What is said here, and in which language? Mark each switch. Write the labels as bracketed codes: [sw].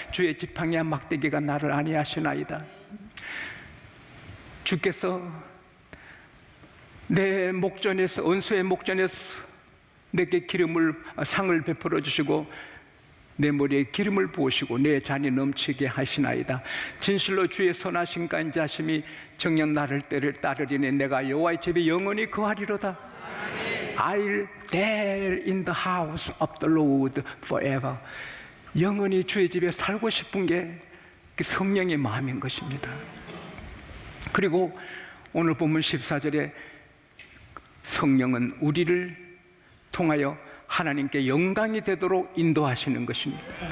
[ko] 주의 지팡이와 막대기가 나를 안위하시나이다. 주께서 내 목전에서, 원수의 목전에서 내게 상을 베풀어 주시고 내 머리에 기름을 부으시고 내 잔이 넘치게 하시나이다. 진실로 주의 선하신 간자심이 정녕 나를 따르리니 내가 여호와의 집에 영원히 거하리로다. [en] I'll dwell in the house of the Lord forever. [ko] 영원히 주의 집에 살고 싶은 게 성령의 마음인 것입니다. 그리고 오늘 본문 14절에 성령은 우리를 통하여 하나님께 영광이 되도록 인도하시는 것입니다.